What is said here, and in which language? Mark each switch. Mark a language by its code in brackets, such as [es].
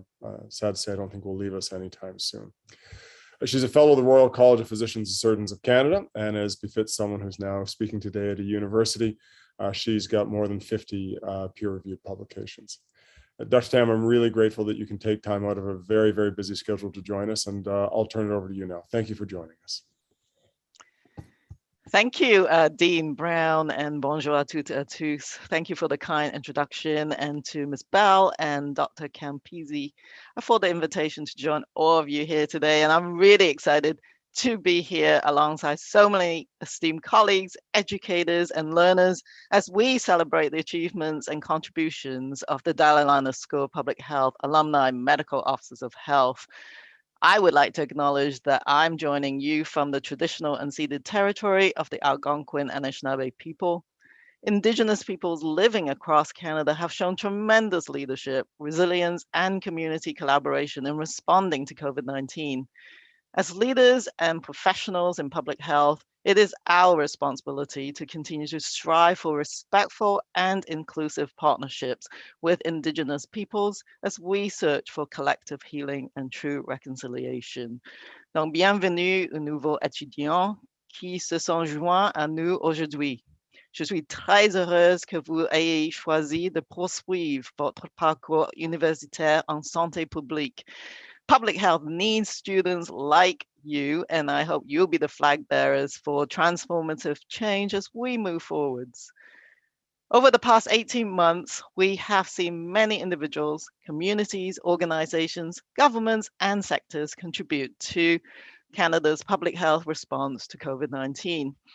[en] I'm sad to say I don't think will leave us anytime soon. She's a fellow of the Royal College of Physicians and Surgeons of Canada, and as befits someone who's now speaking today at a university, she's got more than 50 peer-reviewed publications. Dr. Tam, I'm really grateful that you can take time out of a very busy schedule to join us, and I'll turn it over to you now. Thank you for joining us. Thank you, Dean Brown, and [fr] bonjour à toutes et à tous. [en] Thank you for the kind introduction, and to Ms. Bell and Dr. Campisi for the invitation to join all of you here today. And I'm really excited to be here alongside so many esteemed colleagues, educators, and learners as we celebrate the achievements and contributions of the Dalla School of Public Health alumni medical officers of health. I would like to acknowledge that I'm joining you from the traditional unceded territory of the Algonquin and Anishinaabe people. Indigenous peoples living across Canada have shown tremendous leadership, resilience, and community collaboration in responding to COVID-19. As leaders and professionals in public health, it is our responsibility to continue to strive for respectful and inclusive partnerships with Indigenous peoples as we search for collective healing and true reconciliation. [fr] Donc, bienvenue aux nouveaux étudiants qui se sont joints à nous aujourd'hui. Je suis très heureuse que vous ayez choisi de poursuivre votre parcours universitaire en santé publique. [en] Public health needs students like you, and I hope you'll be the flag bearers for transformative change as we move forwards. Over the past 18 months, we have seen many individuals, communities, organizations, governments, and sectors contribute to Canada's public health response to COVID-19.